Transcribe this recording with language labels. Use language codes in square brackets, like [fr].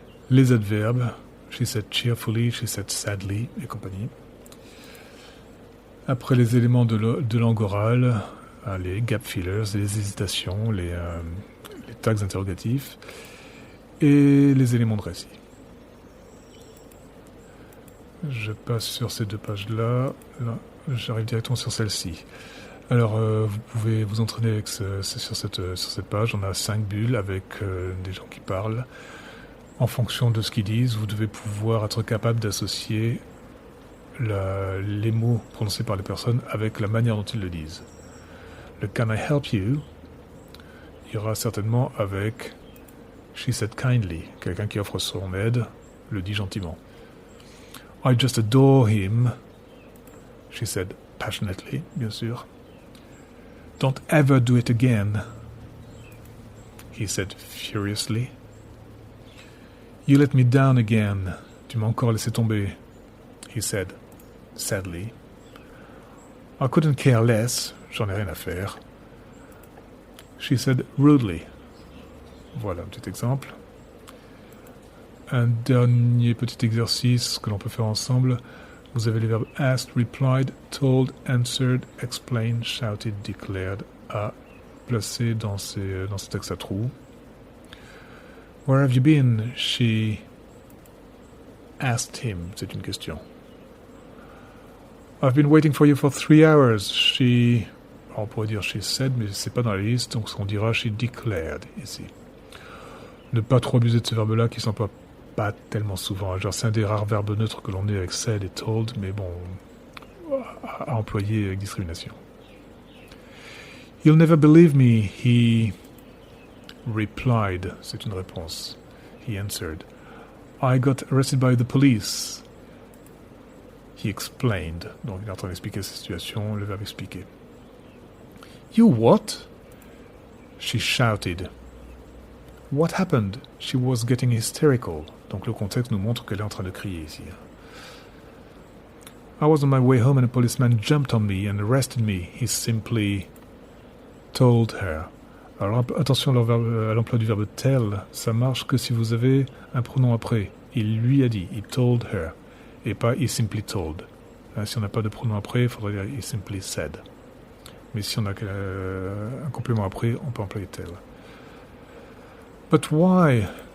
[fr] Les adverbes, [en] she said cheerfully, she said sadly, [fr] et compagnie. Après les éléments de langue orale, les gap fillers, les hésitations, les tags interrogatifs, et les éléments de récit. Je passe sur ces deux pages-là. Là, j'arrive directement sur celle-ci. Alors, vous pouvez vous entraîner sur cette page. On a 5 bulles avec des gens qui parlent. En fonction de ce qu'ils disent, vous devez pouvoir être capable d'associer les mots prononcés par les personnes avec la manière dont ils le disent. Le « [en] Can I help you [fr] » ira certainement avec « [en] She said kindly ». [fr] Quelqu'un qui offre son aide le dit gentiment. [en] I just adore him, she said passionately, [fr] bien sûr. [en] Don't ever do it again, he said furiously. You let me down again, [fr] tu m'as encore laissé tomber, [en] he said sadly. I couldn't care less, [fr] j'en ai rien à faire. [en] She said rudely. [fr] Voilà un petit exemple. Un dernier petit exercice que l'on peut faire ensemble. Vous avez les verbes asked, replied, told, answered, explained, shouted, declared à placer dans ces textes à trous. [en] Where have you been? She asked him, [fr] c'est une question. [en] I've been waiting for you for 3 hours. [fr] On pourrait dire [en] she said, [fr] mais c'est pas dans la liste, donc on dira [en] she declared [fr] ici. Ne pas trop abuser de ce verbe-là qui s'emploie pas tellement souvent. Genre, c'est un des rares verbes neutres que l'on ait avec said et told, mais bon, à employer avec discrimination. [en] You'll never believe me, he replied. [fr] C'est une réponse. [en] He answered. I got arrested by the police. He explained. [fr] Donc il est en train d'expliquer sa situation, le verbe expliquer. [en] You what? She shouted. What happened? She was getting hysterical. [fr] Donc le contexte nous montre qu'elle est en train de crier ici. [en] I was on my way home and a policeman jumped on me and arrested me. He simply told her. [fr] Alors attention à l'emploi du verbe tell, ça marche que si vous avez un pronom après. Il lui a dit, [en] he told her, [fr] et pas [en] he simply told. [fr] Si on n'a pas de pronom après, il faudrait dire [en] he simply said. [fr] Mais si on a un complément après, on peut employer tell. [en] But why?